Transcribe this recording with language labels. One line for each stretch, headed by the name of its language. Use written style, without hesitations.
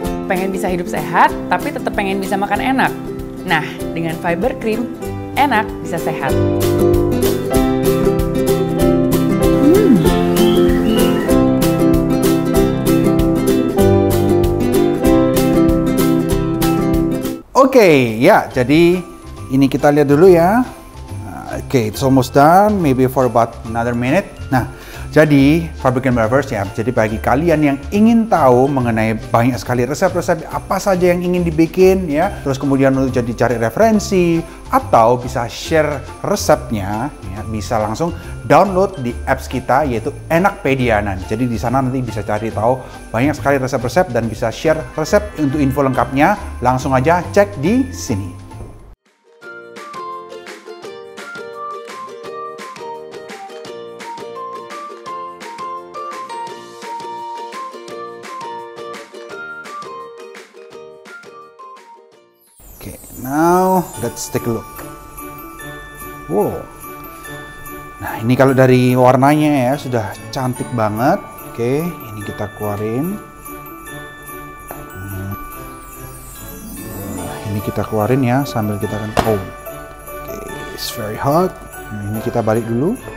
Indonesian: Pengen bisa hidup sehat, tapi tetap pengen bisa makan enak. Nah, dengan fiber cream, enak bisa sehat. Oke, ya, jadi ini kita lihat dulu ya.
English: Oke, it's almost done, maybe for about another minute.
Indonesian: Nah, jadi Fabricant Lovers ya, jadi bagi kalian yang ingin tahu mengenai banyak sekali resep-resep apa saja yang ingin dibikin ya, terus kemudian untuk jadi cari referensi atau bisa share resepnya ya, bisa langsung download di apps kita yaitu Enakpedianan. Jadi di sana nanti bisa cari tahu banyak sekali resep-resep dan bisa share resep. Untuk info lengkapnya langsung aja cek di sini.
English: Okay, now let's take a look. Wow.
Indonesian: Nah, ini kalau dari warnanya ya sudah cantik banget. Oke, ini kita keluarin. Nah, ini kita keluarin ya sambil kita kan. Oh, oke,
English: it's very hot.
Indonesian: Nah, ini kita balik dulu.